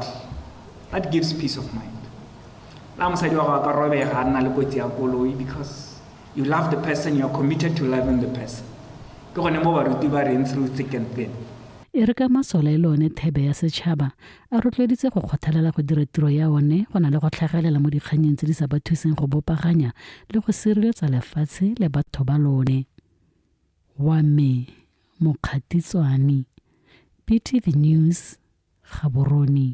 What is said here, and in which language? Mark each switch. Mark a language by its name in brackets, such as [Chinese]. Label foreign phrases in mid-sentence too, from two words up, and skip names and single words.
[English] That gives peace of mind. Because you love the person, you're committed to loving the person. Through thick and thin. [Tswana] Erika Masola le one thebe ya setšhaba a rotloeditse go kgothalela go dira tiro ya one go na le go tlhagelela mo dikganyeng tse di sa ba thuseng go bopaganya le go sireletsa lefatshe le batho ba lone. Wa me Mokgatitswane, PTV News, Gaborone.